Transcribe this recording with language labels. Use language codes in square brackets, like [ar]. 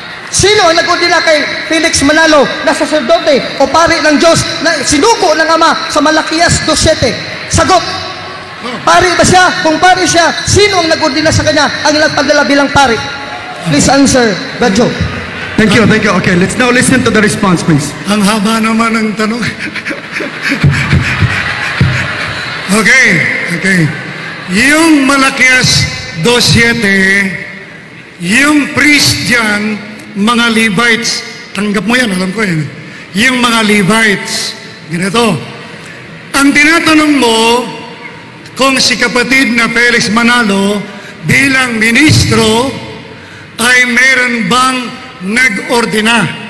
[tl] Sino ang nag-ordina kay Felix Manalo na saserdote o pari ng Diyos na sinuko ng Ama sa Malakias 2:7? Sagot. Pari ba siya? Kung pari siya, sino ang nag-ordina sa kanya ang nagpadala bilang pari? [en] Please answer, Radyo. Thank you. Okay, let's now listen to the response, please. [tl] Ang haba naman ng tanong. Okay. Yung Malakias 2:7, yung priest dyan, mga Levites, tanggap mo yan, alam ko yan. Yung mga Levites, ganito. Ang tinatanong mo, kung si kapatid na Felix Manalo bilang ministro ay meron bang nag-ordina?